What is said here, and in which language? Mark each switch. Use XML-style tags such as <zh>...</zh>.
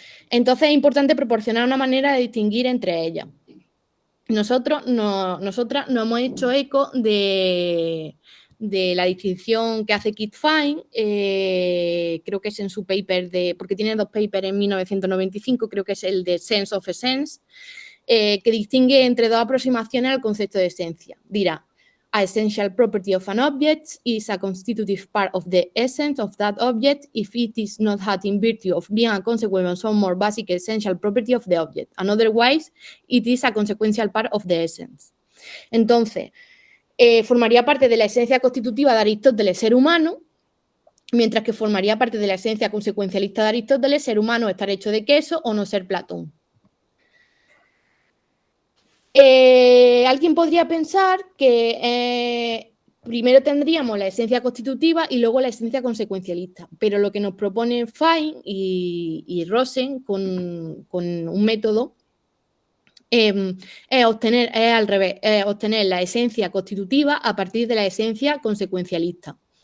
<es>Entonces es importante proporcionar una manera de distinguir entre ellas. Nosotras nos hemos hecho eco de la distinción que hace Kit Fine, creo que es en su paper, porque tiene dos papers en 1995, creo que es el de Sense of Essence, que distingue entre dos aproximaciones al concepto de esencia.</es> <en>Dirá, a essential property of an object is a constitutive part of the essence of that object if it is not had in virtue of being a consequence of some more basic essential property of the object, and otherwise it is a consequential part of the essence.</en> <es>Entonces, formaría parte de la esencia constitutiva de Aristóteles ser humano, mientras que formaría parte de la esencia consecuencialista de Aristóteles ser humano, estar hecho de queso o no ser Platón. Alguien podría pensar que primero tendríamos la esencia constitutiva y luego la esencia consecuencialista, pero lo que nos proponen Fine y Rosen con un método es al revés, es obtener la esencia constitutiva a partir de la esencia consecuencialista.</es>